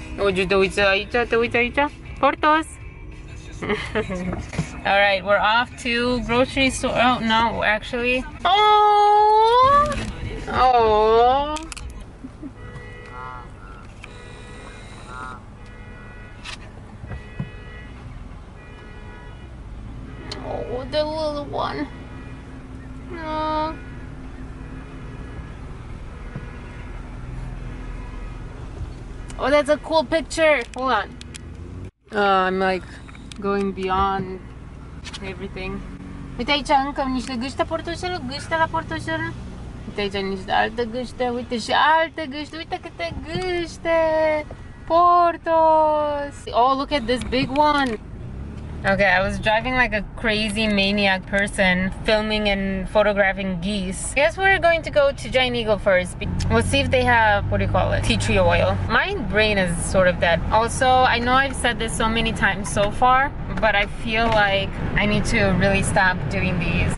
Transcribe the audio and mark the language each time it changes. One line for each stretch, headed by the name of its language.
Romanian: Uite, te uiți aici, te uiți aici. Portos.
English: All right, we're off to grocery store. Oh no, actually. Oh. Oh. Oh, the little one. No. Oh, that's a cool picture. Hold on. I'm like going beyond everything.
Romanian: Uite aici încă niște gâște portoșelă, gâște la portoșelă. Uite aici niște alte gâște, uite și alte gâște, uite câte gâște.
English: Portos. Oh, look at this big one. Okay, I was driving like a crazy maniac person, filming and photographing geese. I guess we're going to go to Giant Eagle first. We'll see if they have, what do you call it, tea tree oil. My brain is sort of dead. Also, I know I've said this so many times so far, but I feel like I need to really stop doing these.